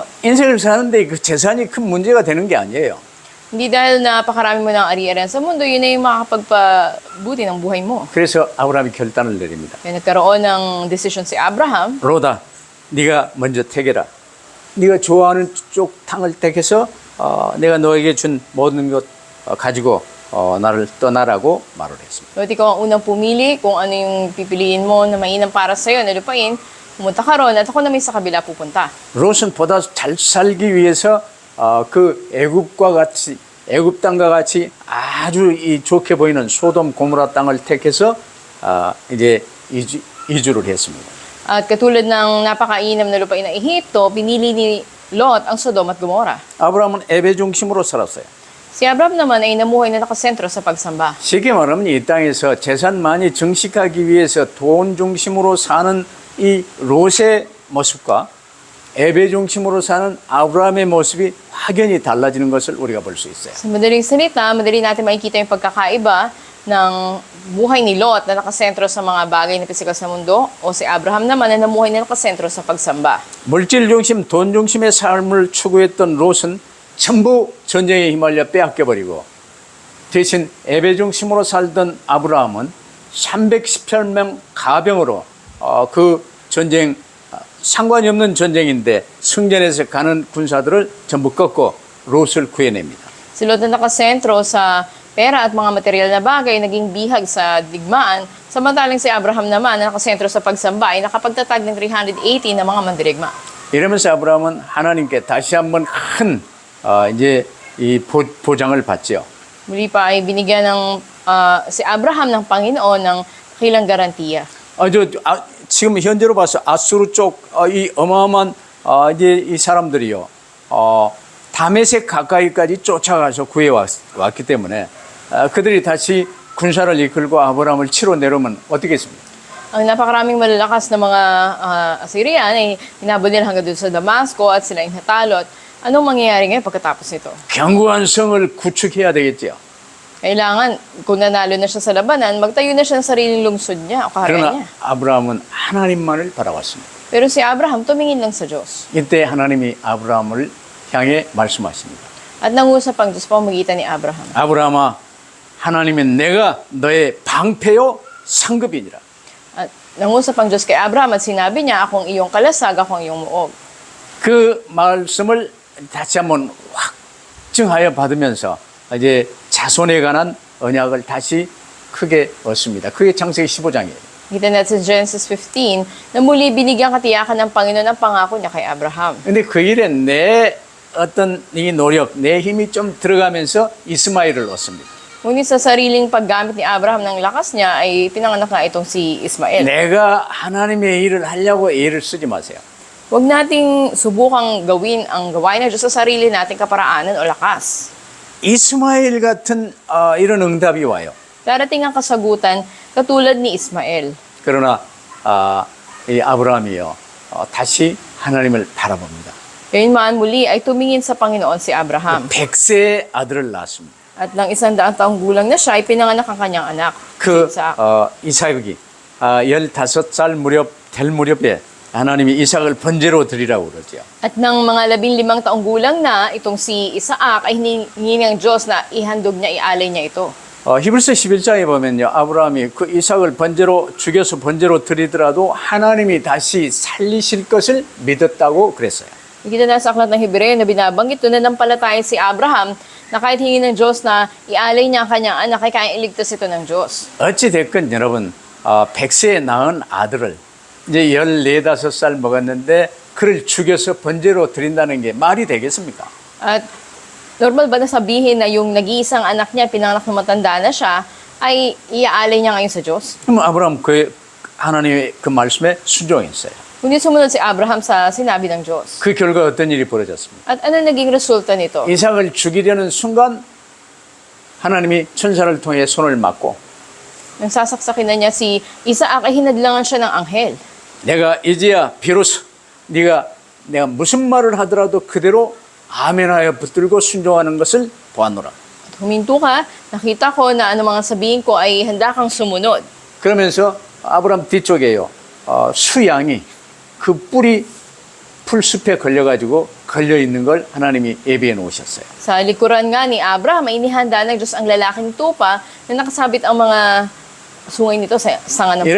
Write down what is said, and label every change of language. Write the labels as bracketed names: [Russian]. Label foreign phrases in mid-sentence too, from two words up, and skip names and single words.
[Korean] 인생을 사는데 그 재산이 큰 문제가 되는 게 아니에요. [Filipino] Hindi dahil napakarami mo ng ari-arian sa mundo, yun ay makakapagpabuti ng buhay mo. [Korean] 그래서 아브라함이 결단을 내립니다. [Filipino] Kaya nagkaroon ng decision si Abraham. [Korean] 롯아, 네가 먼저 택해라. 네가 좋아하는 쪽 땅을 택해서 내가 너에게 준 모든 것 가지고 나를 떠나라고 말을 했습니다. [Filipino] Lot, ikaw ang unang pumili kung ano yung pipiliin mo na mainam para sa'yo na lupain. Pumunta ka ron at ako na may sa kabila pupunta. [Korean] 롯은 보다 잘 살기 위해서 그 애굽 땅과 같이 아주 좋게 보이는 소돔 고모라 땅을 택해서 이제 이주를 했습니다. [Filipino] At katulad ng napakainam na lupain ng Ehipto, pinili ni Lot ang Sodom at Gomora. [Korean] 아브라함은 예배 중심으로 살았어요. [Filipino] Si Abraham naman ay namuhay na nakasentro sa pagsamba. [Korean] 쉽게 말하면 이 땅에서 재산 많이 증식하기 위해서 돈 중심으로 사는 이 롯의 모습과 예배 중심으로 사는 아브라함의 모습이 확연히 달라지는 것을 우리가 볼 수 있어요. [Filipino] Sa madaling salita, madali natin makikita yung pagkakaiba ng buhay ni Lot na nakasentro sa mga bagay na pisikal sa mundo o si Abraham naman na namuhay na nakasentro sa pagsamba. [Korean] 물질 중심, 돈 중심의 삶을 추구했던 롯은 전부 전쟁에 휘말려 빼앗겨버리고 대신 예배 중심으로 살던 아브라함은 318명 가병으로 그 전쟁 상관이 없는 전쟁인데 승전에서 가는 군사들을 전부 꺾고 롯을 구해냅니다. [Filipino] Si Lot na nakasentro sa pera at mga material na bagay naging bihag sa digmaan, samantalang si Abraham naman na nakasentro sa pagsamba ay nakapagtatag ng 380 na mga mandirigma. [Korean] 이러면서 아브라함은 하나님께 다시 한번 큰 이제 이 보장을 받죠. [Filipino] Muli pa ay binigyan ng si Abraham ng Panginoon ng dakilang garantiya. [Korean] 지금 현재로 봐서 아수르 쪽 이 어마어마한 이제 이 사람들이요. 다메섹 가까이까지 쫓아가서 구해왔기 때문에 그들이 다시 군사를 이끌고 아브라함을 치러 내려오면 어떻겠습니까? [Filipino] Ang napakaraming malalakas na mga Assyrian ay hinabol nila hanggang doon sa Damasco at sila yung natalo. At anong mangyayari ngayon pagkatapos nito? [Korean] 견고한 성을 구축해야 되겠죠. [Filipino] Kailangan, kung nanalo na siya sa labanan, magtayo na siya ng sariling lungsod niya o kaharian [Korean] 그러나 [Filipino] niya. [Korean] 아브라함은 하나님만을 바라봤습니다. [Filipino] Pero si Abraham tumingin lang sa Diyos. [Korean] 이때 하나님이 아브라함을 향해 말씀하십니다. [Filipino] At nangusap ang Diyos pamamagitan ni Abraham. [Korean] 아브라함아, 하나님은 내가 너의 방패요 상급이니라. [Filipino] At nangusap ang Diyos kay Abraham at sinabi niya, akong iyong kalasag, akong iyong muog. [Korean] 그 말씀을 다시 한번 확증하여 받으면서 이제 자손에 관한 언약을 다시 크게 얻습니다. 그게 창세기 15장이에요. [Filipino] Kita natin sa Genesis 15 na muli binigyan katiyakan ng Panginoon ang pangako niya kay Abraham. [Korean] 근데 그 일에 내 어떤 이 노력, 내 힘이 좀 들어가면서 이스마엘을 얻습니다. [Filipino] Ngunit sa sariling paggamit ni Abraham ng lakas niya ay pinanganak na itong si Ismael. [Korean] 내가 하나님의 일을 하려고 애를 쓰지 마세요. [Filipino] Huwag nating subukang gawin ang gawain ng Diyos sa sarili nating kaparaanan o lakas. [Korean] 이스마엘 같은 이런 응답이 와요. [Filipino] Darating ang kasagutan katulad ni Ismael. [Korean] 그러나 이 아브라함이요 다시 하나님을 바라봅니다. [Filipino] Gayunman muli ay tumingin sa Panginoon si Abraham. [Korean] 100세의 아들을 낳았습니다. [Filipino] At nang 100 taong gulang na siya, ay pinanganak ang kanyang anak. [Korean] 그 [Filipino] Si Isaac. [Korean] 이삭이 15살 무렵 될 무렵에 하나님이 이삭을 번제로 드리라고 그러죠. [Filipino] At nang mga 15 taong gulang na, itong si Isaac ay hiningi ng Diyos na ihandog niya, ialay niya ito. [Korean] 히브리서 11장에 보면요. 아브라함이 그 이삭을 죽여서 번제로 드리더라도 하나님이 다시 살리실 것을 믿었다고 그랬어요. [Filipino] Nakita na sa aklat ng Hebreo na binabanggit doon na nampalataya si Abraham na kahit hingin ng Diyos na ialay niya ang kanyang anak, ay kaya iligtas ito ng Diyos. [Korean] 어찌 됐건 여러분 100세에 낳은 아들을 이제 14, 5살 먹었는데 그를 죽여서 번제로 드린다는 게 말이 되겠습니까? [Filipino] At normal ba na sabihin na yung nag-iisang anak niya, pinanganak na matanda na siya, ay iaalay niya ngayon sa Diyos? [Korean] 그럼 아브라함 하나님의 그 말씀에 순종했어요. [Filipino] Kundi sumunod si Abraham sa sinabi ng Diyos. [Korean] 그 결과 어떤 일이 벌어졌습니까? [Filipino] At ano naging resulta nito? [Korean] 이삭을 죽이려는 순간 하나님이 천사를 통해 손을 맞고 [Filipino] Nang sasaksakin na niya si Isaac, ay hinadlangan siya ng anghel. [Korean] 내가 이제야 비로소 내가 무슨 말을 하더라도 그대로 아멘하여 붙들고 순종하는 것을 보았노라. [Filipino] At huminto ka, nakita ko na ano mga sabihin ko ay handa kang sumunod. [Korean] 그러면서 아브라함 뒤쪽에요. 수양이 그 뿌리 풀숲에 걸려 있는 걸 하나님이 예비해 놓으셨어요. [Filipino] Sa likuran nga ni Abraham, ay inihanda ng Diyos ang lalaking tupa na nakasabit ang mga sungay nito sa sanga ng puno.